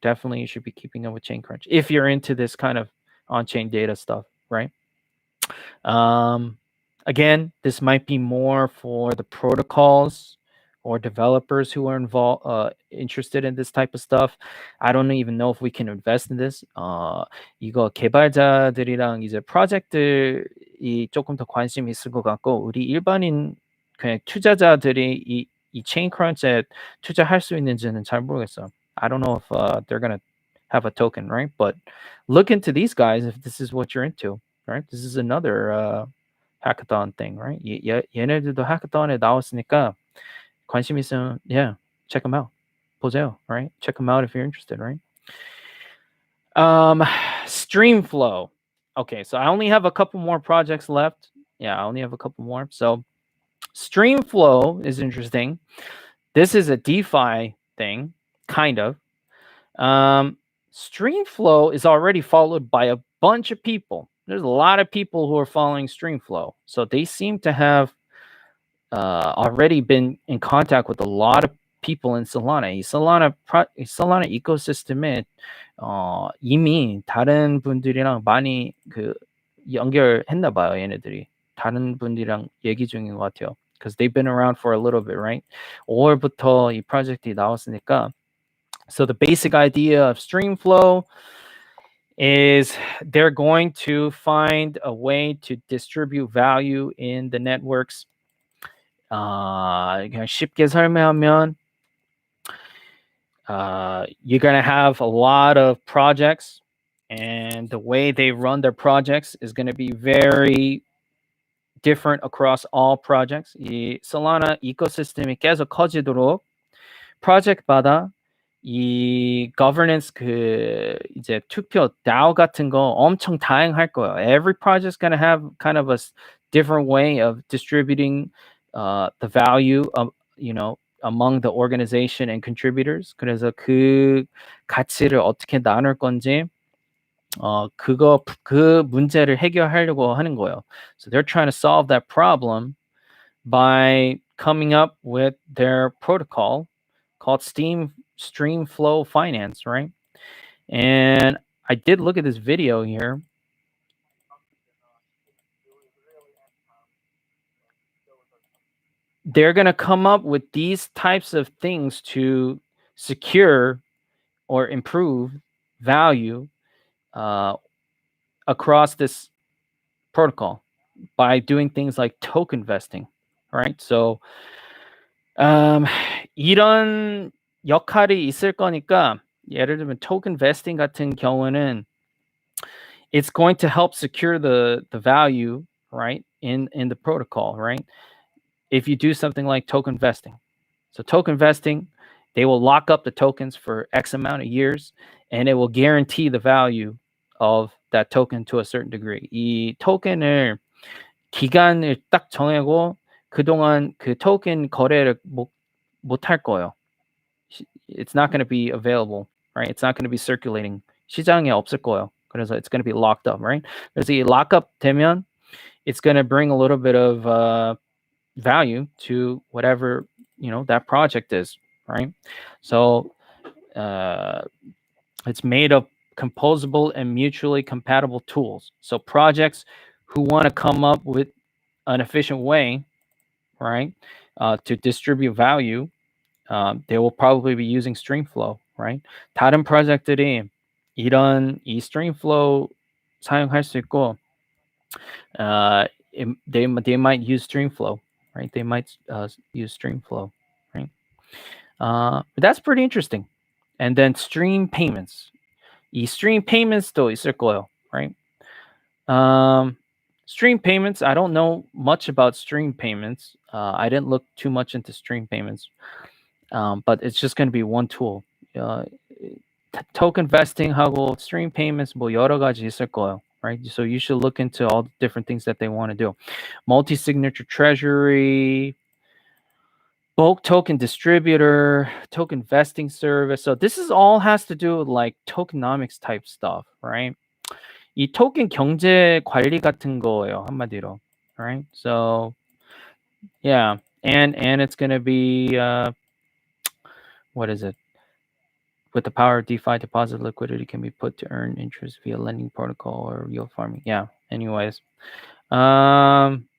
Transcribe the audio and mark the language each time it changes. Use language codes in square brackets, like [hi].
[en] Definitely you should be keeping up with Chain Crunch if you're into this kind of on-chain data stuff, right? Again, this might be more for the protocols or developers who are interested in this type of stuff. I don't even know if we can invest in this. [ko] 이거 개발자들이랑 이제 프로젝트들이 조금 더 관심이 있을 것 같고, 우리 일반인 그냥 투자자들이 이 체인 크런치에 투자할 수 있는지는 잘 모르겠어. [en] I don't know if they're gonna have a token, right? But look into these guys if this is what you're into, right? This is another hackathon thing, right? [ko] 얘네들도 hackathon에 나왔으니까 관심 있으면, [en] yeah, check them out. [ko] 보세요, [en] right? Check them out if you're interested, right? Streamflow. Okay, so I only have a couple more projects left. Yeah, I only have a couple more. So Streamflow is interesting. This is a DeFi thing, kind of. Streamflow is already followed by a bunch of people. There's a lot of people who are following Streamflow. So they seem to have already been in contact with a lot of people in Solana. [ko] 이 Solana 이코시스템에 이미 다른 분들이랑 많이 그 연결했나 봐요, 얘네들이. 다른 분들이랑 얘기 중인 것 같아요. [en] Because they've been around for a little bit, right? [ko] 5월부터 이 프로젝트가 나왔으니까. [en] So the basic idea of Streamflow is they're going to find a way to distribute value in the networks. [ko] 그냥 쉽게 설명하면 [en] you're going to have a lot of projects, and the way they run their projects is going to be very different across all projects. [ko] 이 Solana 이코시스템이 계속 커지도록 프로젝트마다 이 governance 그 이제 투표 DAO 같은 거 엄청 다양할 거예요. [en] Every project's gonna have kind of a different way of distributing the value of, you know, among the organization and contributors. [ko] 그래서 그 가치를 어떻게 나눌 건지 그 문제를 해결하려고 하는 거예요. [en] So they're trying to solve that problem by coming up with their protocol called Streamflow Finance, right? And I did look at this video here. They're going to come up with these types of things to secure or improve value across this protocol by doing things like token vesting, right? So [ko] 이런 역할이 있을 거니까 예를 들면 token vesting 같은 경우는 [en] it's going to help secure the value, right, in the protocol, right? If you do something like token vesting. So token vesting, they will lock up the tokens for X amount of years, and it will guarantee the value of that token to a certain degree. [ko] 이 토큰을 기간을 딱 정하고 그동안 그 토ken 거래를 못 할 거예요. [en] It's not going to be available, right? It's not going to be circulating. [ko] 시장에 없을 거예요. 그래서 [en] it's going to be locked up, right? [ko] 그래서 이 lockup 되면 [en] it's going to bring a little bit of value to whatever, you know, that project is, right? So it's made of composable and mutually compatible tools. So projects who want to come up with an efficient way, right, to distribute value, they will probably be using Streamflow, right? [ko] 다른 프로젝트들이 이 Streamflow 사용할 수 있고, [en] they might use Streamflow, right? They might use Streamflow, right? But that's pretty interesting. And then stream payments. [ko] 이 stream payments도 있을 거예요, right? [en] Stream payments, I don't know much about stream payments. I didn't look too much into stream payments, but it's just going to be one tool. [ko] Token vesting 하고 stream payments 뭐 여러 가지 있을 거예요, right? [en] So you should look into all the different things that they want to do. Multi-signature treasury, bulk token distributor, token vesting service. So this is all has to do with like tokenomics type stuff, right? [ko] 이 토ken 경제 관리 같은 거예요, 한마디로, right? [en] So yeah, and it's going to be what is it? With the power of DeFi, deposit liquidity can be put to earn interest via lending protocol or yield farming. Yeah. Anyways, yeah.